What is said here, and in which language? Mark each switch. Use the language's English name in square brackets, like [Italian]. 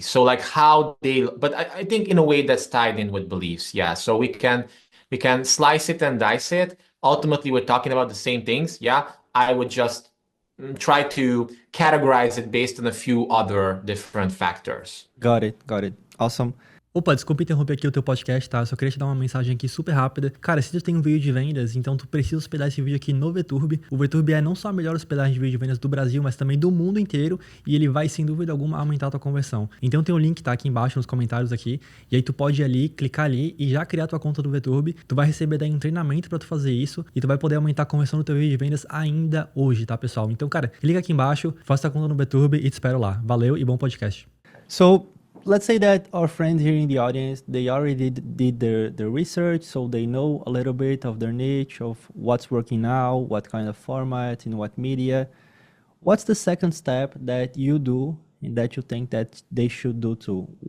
[English] So like how they, but I think in a way that's tied in with beliefs. Yeah. So we can slice it and dice it. Ultimately, we're talking about the same things. Yeah. I would just try to categorize it based on a few other different factors. Got it. Awesome. [Portuguese] Opa, desculpa interromper aqui o teu podcast, tá? Eu só queria te dar uma mensagem aqui super rápida. Cara, se tu tem um vídeo de vendas, então tu precisa hospedar esse vídeo aqui no VTurb. O VTurb é não só a melhor hospedagem de vídeo de vendas do Brasil, mas também do mundo inteiro, e ele vai, sem dúvida alguma, aumentar a tua conversão. Então tem um link, tá, aqui embaixo nos comentários aqui, e aí tu pode ir ali, clicar ali e já criar tua conta do VTurb. Tu vai receber daí um treinamento pra tu fazer isso, e tu vai poder aumentar a conversão do teu vídeo de vendas ainda hoje, tá, pessoal? Então, cara, clica aqui embaixo, faça tua conta no VTurb e te espero lá. Valeu e bom podcast. [English] So, let's say that our friend here in the audience, they already did their research, so they know a little bit of their niche, of what's working now, what kind of format, in what media. What's the second step that you do and that you think that they should do too?